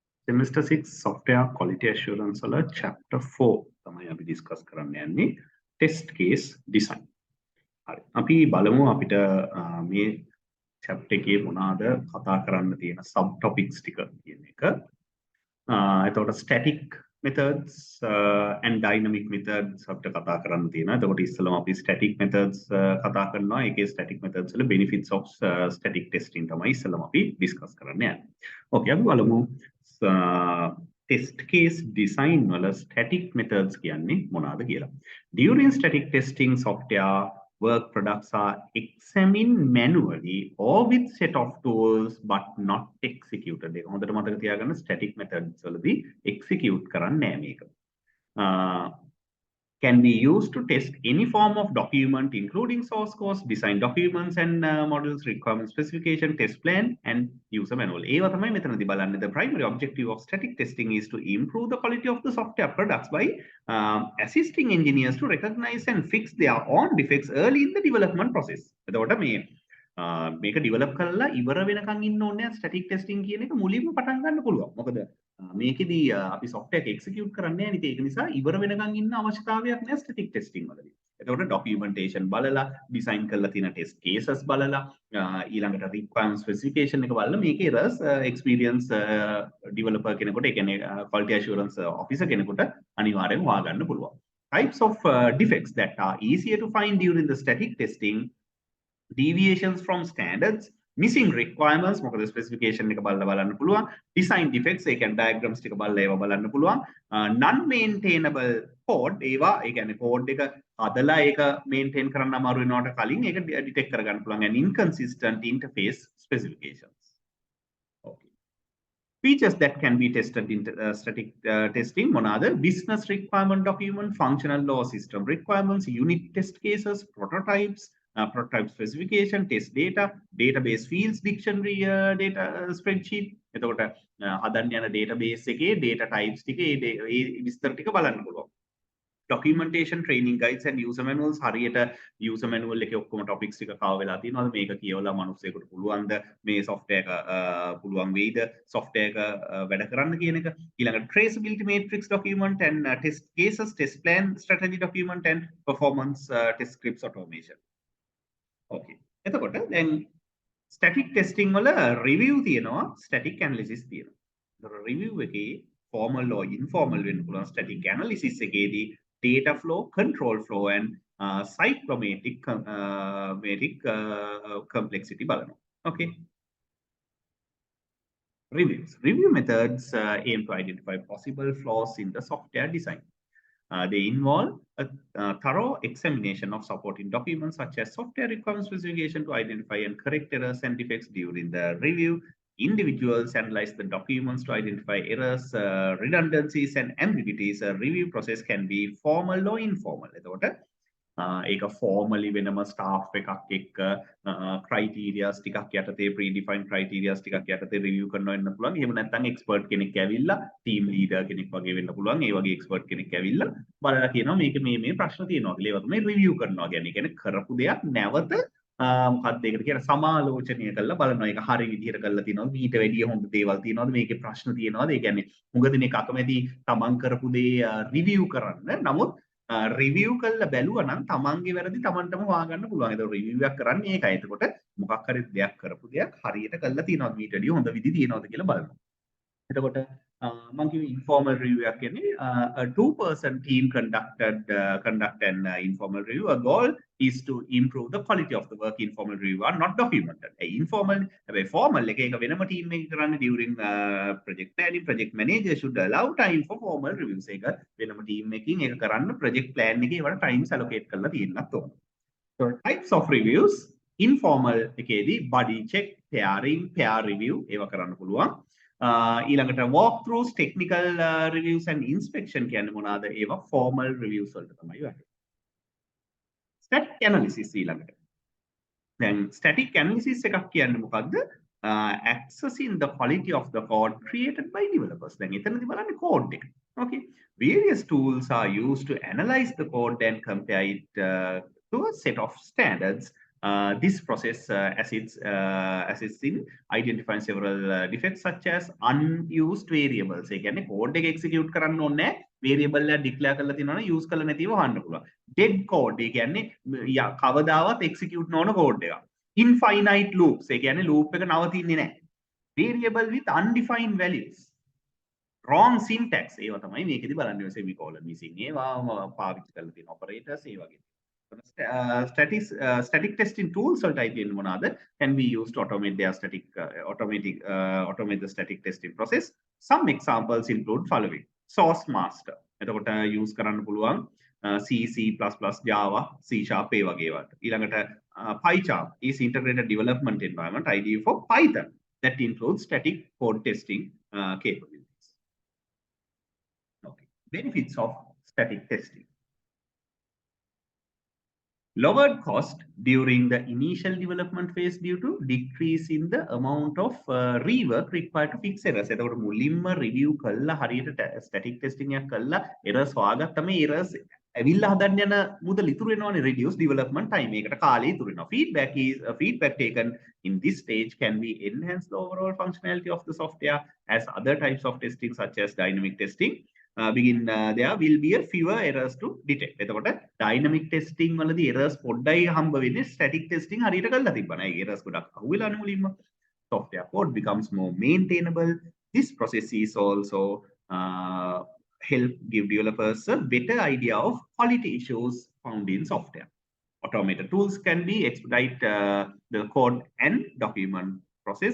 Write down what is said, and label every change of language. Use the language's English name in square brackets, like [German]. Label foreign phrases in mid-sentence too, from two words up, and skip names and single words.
[English] Semester 6 software quality assurance [Sinhala] වල chapter 4 තමයි අපි discuss කරන්න යන්නේ [English] test case design. [Sinhala] හරි. අපි බලමු අපිට මේ chapter එකේ මොනවාද කතා කරන්න තියෙන [English] sub topics [Sinhala] ටික කියන එක. එතකොට [English] static methods and dynamic methods [Sinhala] අපිට කතා කරන්න තියෙනවා. එතකොට ඉස්සෙල්ලාම අපි [English] static methods [Sinhala] කතා කරනවා. ඒකේ [English] static methods [Sinhala] වල [English] benefits of static testing [Sinhala] තමයි ඉස්සෙල්ලාම අපි discuss කරන්න යන්නේ. Okay, අපි බලමු [English] test case design [Sinhala] වල [English] static methods [Sinhala] කියන්නේ මොනවාද කියලා. [English] During static testing, software work products are examined manually or with set of tools but not executed. [Sinhala] ඒක හොඳට මතක තියාගන්න [English] static methods [Sinhala] වලදී execute කරන්නේ නැහැ මේක. [English] Can be used to test any form of document, including source codes, design documents and models, requirement specification, test plan, and user manual. [Sinhala] ඒවා තමයි මෙතනදී බලන්නේ. [English] The primary objective of static testing is to improve the quality of the software products by assisting engineers to recognize and fix their own defects early in the development process. [Sinhala] එතකොට මේක develop කරලා ඉවර වෙනකන් ඉන්න ඕනේ [English] static testing [Sinhala] කියන එක මුලින්ම පටන් ගන්න පුළුවන්. මොකද මේකෙදී අපි software එක execute කරන්නේ නැහැ. ඒක නිසා ඉවර වෙනකන් ඉන්න අවශ්‍යතාවයක් නැහැ [English] static testing [Sinhala] වලදී. එතකොට documentation බලලා, design කරලා තියෙන [English] test cases [Sinhala] බලලා, ඊළඟට [English] requirement specification [Sinhala] එක බලලා මේකේ [English] errors experience developer [Sinhala] කෙනෙකුට, ඒ කියන්නේ [English] quality assurance officer [Sinhala] කෙනෙකුට අනිවාර්යෙන් හොයාගන්න පුළුවන්. [English] Types of defects that are easier to find during the static testing: deviations from standards, missing requirements, [Sinhala] මොකද specification එක බලලා බලන්න පුළුවන්, [English] design defects, [Sinhala] ඒ කියන්නේ diagrams ටික බලලා ඒවා බලන්න පුළුවන්, [English] non maintainable code, [Sinhala] ඒවා ඒ කියන්නේ code එක හදලා ඒක maintain කරන්න අමාරු වෙනවට කලින් ඒක detect කරගන්න පුළුවන්, [English] and inconsistent interface specifications. Okay. Features that can be tested in static testing: මොනවාද? Business requirement document, functional law system requirements, unit test cases, prototypes, prototype specification, test data, database fields, dictionary data spreadsheet. [Sinhala] එතකොට හදන්න යන database එකේ [English] data types [Sinhala] ටික ඒ විස්තර ටික බලන්න පුළුවන්. [English] Documentation, training guides and user manuals. [Sinhala] හරියට [English] user manual [Sinhala] එකේ ඔක්කොම topics ටික කව වෙලා තියෙනවාද? මේක කියවලා මිනිස්සෙකුට පුළුවන්ද මේ software එක පුළුවන් වෙයිද software එක වැඩ කරන්න කියන එක. [English] ඊළඟට traceability matrix document and test cases, test plan, strategy document and performance test scripts automation. Okay. [Sinhala] එතකොට දැන් [English] static testing වල review තියෙනවා, static analysis තියෙනවා. [Sinhala] ඒතර review එකේ [English] formal or informal [Sinhala] වෙන්න පුළුවන්. [English] static analysis එකේදී data flow, control flow and cyclomatic complexity බලනවා. Okay. Reviews. Review methods aim to identify possible flaws in the software design. They involve a thorough examination of supporting documents such as software requirement specification to identify and correct errors and defects during the review. Individuals analyze the documents to identify errors, redundancies, and ambiguities. A review process can be formal or informal. [Sinhala] ඒක formally වෙනම staff එකක් එක්ක criterias ටිකක් යටතේ [English] predefined criterias [Sinhala] ටිකක් යටතේ review කරනවා වෙන්න පුළුවන්. එහෙම නැත්නම් expert කෙනෙක් ඇවිල්ලා [English] team leader [Sinhala] කෙනෙක් වගේ වෙන්න පුළුවන්. ඒ වගේ expert කෙනෙක් ඇවිල්ලා බලලා කියනවා මේක මේ ප්‍රශ්න තියෙනවා කියලා. ඒවා තමයි review කරනවා කියන්නේ. කියන්නේ කරපු දෙයක් නැවත මොකක්ද ඒකට කියන සමාලෝචනය කරලා බලනවා. ඒක හරි විදිහට කරලා තියෙනවද? ඊට වැඩිය හොඳ දේවල් තියෙනවද? මේකේ ප්‍රශ්න තියෙනවද? ඒ කියන්නේ මුග දිනක අකමැති තමන් කරපු දේ review කරන්න. නමුත් review කරලා බැලුවා නම් තමන්ගේ වැරදි තමන්ටම හොයාගන්න පුළුවන්. ඒක review එකක් කරන්නේ ඒකයි. එතකොට මොකක් හරි දෙයක් කරපු දෙයක් හරියට කරලා තියෙනවද? ඊට වැඩිය හොඳ විදි තියෙනවද කියලා බලනවා. එතකොට මම කිව්වේ [English] informal review [Sinhala] එකක් කියන්නේ [English] a two-person team conduct an informal review. A goal is to improve the quality of the work. Informal review are not documented. Informal, formal [Sinhala] එක වෙනම team එකක කරන්නේ [English] during project planning. Project manager should allow time for formal reviews. [Sinhala] ඒක වෙනම team එකකින් ඒක කරන්න [English] project plan [Sinhala] එකේ ඒවට [English] times allocate [Sinhala] කරලා තියෙන්නත් ඕන. [English] So types of reviews: informal එකේදී body check, pairing, peer review [Sinhala] ඒවා කරන්න පුළුවන්. [English] ඊළඟට walkthroughs, technical reviews and inspection [Sinhala] කියන්නේ මොනවාද? ඒවා [English] formal reviews [Sinhala] වලට තමයි වැටෙන්නේ. [English] Static analysis [Sinhala] ඊළඟට. දැන් [English] static analysis [Sinhala] එකක් කියන්නේ මොකද්ද? [English] Accessing the quality of the code created by developers. [Sinhala] දැන් එතනදී බලන්නේ code එක. [English] Okay. Various tools are used to analyze the code and compare it to a set of standards. This process assists in identifying several defects such as unused variables. [Sinhala] ඒ කියන්නේ code එක execute කරන්න ඕනේ variable එක declare කරලා තියෙනවනේ use කරලා නැතිව වහන්න පුළුවන්. [English] Dead code [Sinhala] ඒ කියන්නේ කවදාවත් execute නොවන code එකක්. [English] Infinite loops [Sinhala] ඒ කියන්නේ loop එක නවතින්නේ නැහැ. [English] Variable with undefined values. Wrong syntax [Sinhala] ඒවා තමයි මේකෙදි බලන්නේ [English] semicolon missing [Sinhala] ඒවා පාවිච්චි කරලා තියෙන operators ඒ වගේ. [English] Static testing tools can be used to automate their automate the static testing process. Some examples include following: source master. [Sinhala] එතකොට use කරන්න පුළුවන් C, C++, Java, C# ඒ වගේ ඒවාට. [English] ඊළඟට PyCharm is integrated development environment IDE for Python that includes static code testing capabilities. Okay. Benefits of static testing. Lowered cost during the initial development phase due to decrease in the amount of rework required to fix errors. [Sinhala] එතකොට මුලින්ම review කළා හරියට [English] static testing [Sinhala] එකක් කළා errors හොයාගත්තම errors ඇවිල්ලා හදන්න යන මුදල ඉතුරු වෙනවනේ [English] reduce development time. [Sinhala] ඒකට කාලය ඉතුරු වෙනවා. [English] Feedback taken in this stage can be enhance the overall functionality of the software as other types of testing such as dynamic testing there will be a fewer errors to detect. [Sinhala] එතකොට [English] dynamic testing [Sinhala] වලදී errors පොඩ්ඩයි හම්බ වෙන්නේ [English] static testing [Sinhala] හරියට කරලා තිබ්බනම් ඒ errors ගොඩක් අහුවෙලානේ මුලින්ම. [English] Software code becomes more maintainable. This process is also help give developers a better idea of quality issues found in software. Automated tools can be expedite the code and document process.